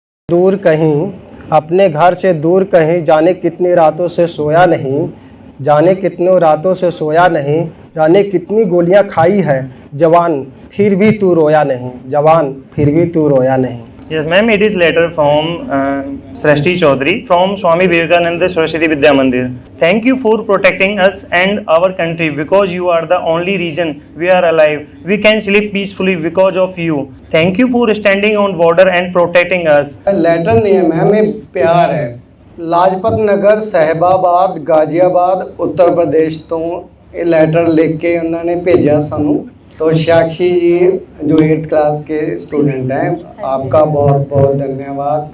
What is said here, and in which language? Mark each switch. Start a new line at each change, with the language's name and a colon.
Hindi: दूर कहीं, अपने घर से दूर कहीं, जाने कितनी रातों से सोया नहीं, जाने कितनों रातों से सोया नहीं, जाने कितनी गोलियां खाई है जवान, फिर भी तू रोया नहीं, जवान फिर भी तू रोया नहीं।
English: Yes, ma'am. It is letter from Srishti Chaudhary from Swami Vivekananda Saraswati Vidya Mandir. Thank you for protecting us and our country because you are the only reason we are alive. We can sleep peacefully because of you. Thank you for standing on border and protecting us.
Hindi: Letter नहीं है ma'am, ये प्यार है। लाजपत नगर, साहिबाबाद, गाजियाबाद, उत्तर प्रदेश तो ये letter लिख के उन्होंने भेजा सानू। तो साक्षी जी जो 8th क्लास के स्टूडेंट हैं, आपका बहुत बहुत धन्यवाद।